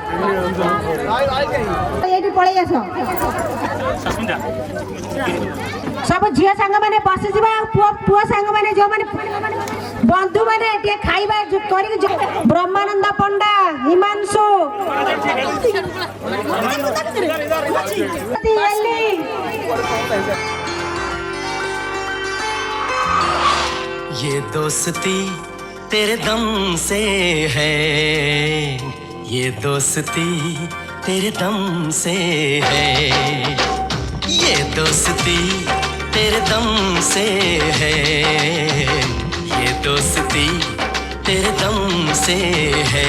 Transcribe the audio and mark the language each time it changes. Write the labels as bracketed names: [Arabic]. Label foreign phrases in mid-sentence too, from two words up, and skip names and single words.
[Odia] ଏଇଠି ପଳେଇ ଆସ। ସବୁ ଝିଅ ସାଙ୍ଗମାନେ ବସିଯିବା, ଆଉ ପୁଅ ସାଙ୍ଗମାନେ ଯୋଉମାନେ ବନ୍ଧୁ ମାନେ ଟିକେ ଖାଇବା କରିକି, ବ୍ରହ୍ମାନନ୍ଦ ପଣ୍ଡା, ହିମାଂଶୁ, [Hindi] ये दोस्ती तेरे दम से है, ये दोस्ती तेरे दम से है, ये दोस्ती तेरे दम से है, ये दोस्ती तेरे दम से है।